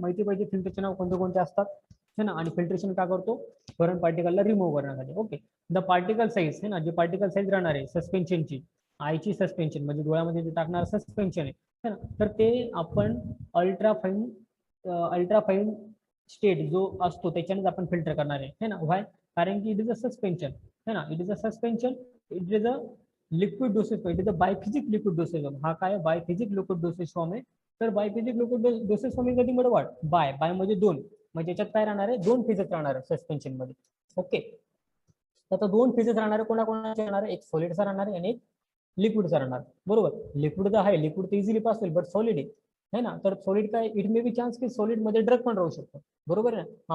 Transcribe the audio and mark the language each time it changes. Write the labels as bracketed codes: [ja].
[mr] माहिती पाहिजे फिल्टरचे नाव कोणते कोणते असतात है ना. आणि फिल्ट्रेशन काय करतो, फॉरेन पार्टिकलला रिमूव्ह करण्यासाठी. ओके. द पार्टिकल साईज है ना, जे पार्टिकल साईज राहणार आहे सस्पेन्शनची, आयची सस्पेन्शन म्हणजे डोळ्यामध्ये जे टाकणार सस्पेन्शन आहे है ना, तर ते आपण अल्ट्रा फाईन स्टेट जो असतो त्याच्यानेच आपण फिल्टर करणार आहे ना. [en] Why? [mr] कारण की [en] It is a suspension है ना, it is a liquid dosage, it is a biphasic liquid dosage. [mr] हा काय बायफिजिक लिक्विड डोसेज फॉर्म आहे. तर बायफिजिक लिक्विड डोसेज फॉर्म कधी मध्ये वाढ बाय म्हणजे 2, म्हणजे याच्यात काय राहणार आहे, 2 फेजेस राहणार आहे सस्पेन्शन मध्ये. ओके. तर 2 फेजेस राहणार आहे, कोणाकोणाचे राहणार आहे, एक सॉलिडचा राहणार आहे आणि एक लिक्विडचा राहणार. बरोबर. लिक्विड तर आहे, लिक्विड तर इझिली पास होईल, बट सॉलिड आहे ना. तर सॉलिड काय, [en] it may be chance [mr] की सॉलिड मध्ये ड्रग पण राहू शकतो. बरोबर आहे ना.